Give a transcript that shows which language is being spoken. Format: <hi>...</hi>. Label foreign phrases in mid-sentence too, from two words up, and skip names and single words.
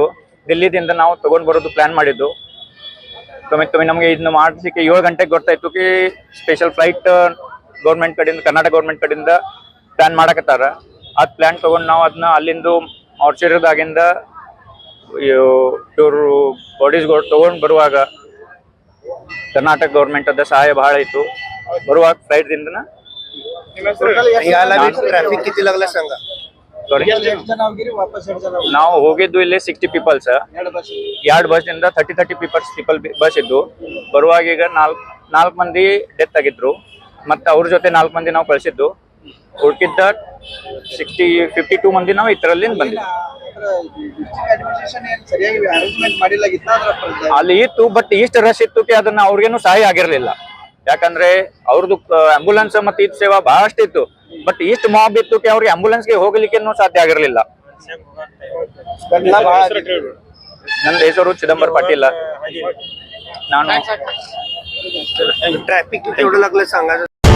<kn>ದಿಲ್ಲಿದಿಂದ ನಾವು ತಗೊಂಡ್ ಬರೋದು ಪ್ಲಾನ್ ಮಾಡಿದ್ದು. ಕಮ್ಮಿ ನಮಗೆ ಇದನ್ನ ಮಾಡಿಸಲಿಕ್ಕೆ 7 ಗಂಟೆಗೆ ಗೊತ್ತಾಯ್ತು ಕಿ</kn> <en>special flight</en> <kn>ಕರ್ನಾಟಕ ಗೌರ್ಮೆಂಟ್ ಕಡೆಯಿಂದ ಪ್ಲಾನ್ ಮಾಡಕತ್ತಾರ. ಅದ್ ಪ್ಲಾನ್ ತಗೊಂಡು ನಾವು ಅದನ್ನ ಅಲ್ಲಿಂದು ಮಾರ್ಚರಿದಾಗಿಂದ ಇವರು ಬಾಡೀಸ್ಗಳು ತಗೊಂಡ್ ಬರುವಾಗ ಕರ್ನಾಟಕ ಗೌರ್ಮೆಂಟ್ ಅದ ಸಹಾಯ ಬಹಳ ಇತ್ತು. ಬರುವಾಗ ಫ್ಲೈಟ್ ದಿಂದ</kn> <mr>ट्रॅफिक किती लागला सांगा.</mr> <kn>ನಾವು ಹೋಗಿದ್ದು ಇಲ್ಲಿ 60 ಪೀಪಲ್ಸ್, 2 ಬಸ್ ಇಂದ 30 ಪೀಪಲ್ ಬಸ್ ಇದ್ದು. ಬರುವಾಗ ಈಗ 4 ಮಂದಿ ಡೆತ್ ಆಗಿದ್ರು, ಮತ್ತೆ ಅವ್ರ ಜೊತೆ 4 ಮಂದಿ ನಾವು ಕಳಿಸಿದ್ದು. ಉಳ್ಕಿದ್ದ 52 ಮಂದಿ ನಾವು ಇದರಲ್ಲಿ ಬಂದಿದ್ವಿ. ಅಲ್ಲಿ ಇತ್ತು, ಬಟ್ ಇಷ್ಟು ರಶ್ ಇತ್ತು ಅದನ್ನ ಅವ್ರಿಗೇನು ಸಹಾಯ ಆಗಿರ್ಲಿಲ್ಲ. ಯಾಕಂದ್ರೆ ಅವ್ರದ್ದು ಆಂಬುಲೆನ್ಸ್ ಮತ್ತೆ ಇದು ಸೇವಾ ಬಹಳಷ್ಟು ಇತ್ತು, ಬಟ್ ಇಷ್ಟು ಮಾಬ್ ಇತ್ತು ಅವ್ರಿಗೆ ಆಂಬುಲೆನ್ಸ್ಗೆ ಹೋಗ್ಲಿಕ್ಕೆ ಸಾಧ್ಯ ಆಗಿರ್ಲಿಲ್ಲ. ನನ್ನ ಹೆಸರು ಚಿದಂಬರ್ ಪಾಟೀಲ್. ನಾನು</kn> <mr>ट्रॅफिक किती एवढं लागलं सांगा.</mr>